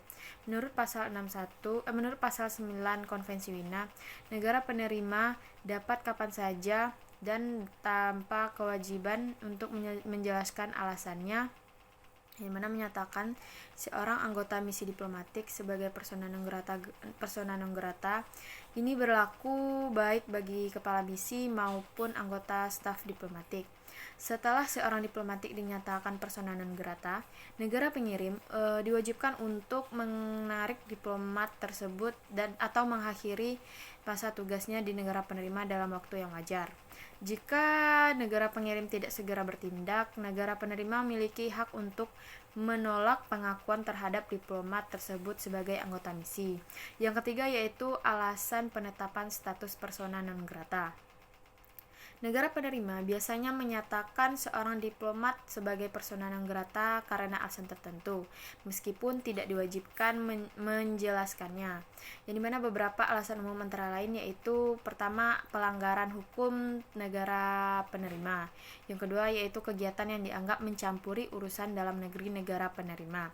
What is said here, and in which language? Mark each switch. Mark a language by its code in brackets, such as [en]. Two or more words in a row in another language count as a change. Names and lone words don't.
[id] Menurut pasal 9 Konvensi Wina, negara penerima dapat kapan saja dan tanpa kewajiban untuk menjelaskan alasannya, yang mana menyatakan seorang anggota misi diplomatik sebagai [la] persona non grata. [id] Ini berlaku baik bagi kepala misi maupun anggota staf diplomatik. Setelah seorang diplomatik dinyatakan [la] persona non grata, [id] negara pengirim diwajibkan untuk menarik diplomat tersebut atau mengakhiri masa tugasnya di negara penerima dalam waktu yang wajar. Jika negara pengirim tidak segera bertindak, negara penerima memiliki hak untuk menolak pengakuan terhadap diplomat tersebut sebagai anggota misi. Yang ketiga yaitu alasan penetapan status [la] persona non grata. [id] Negara penerima biasanya menyatakan seorang diplomat sebagai [la] persona non grata [id] karena alasan tertentu, meskipun tidak diwajibkan menjelaskannya. Yang dimana beberapa alasan umum antara lain yaitu pertama, pelanggaran hukum negara penerima. Yang kedua yaitu kegiatan yang dianggap mencampuri urusan dalam negeri negara penerima.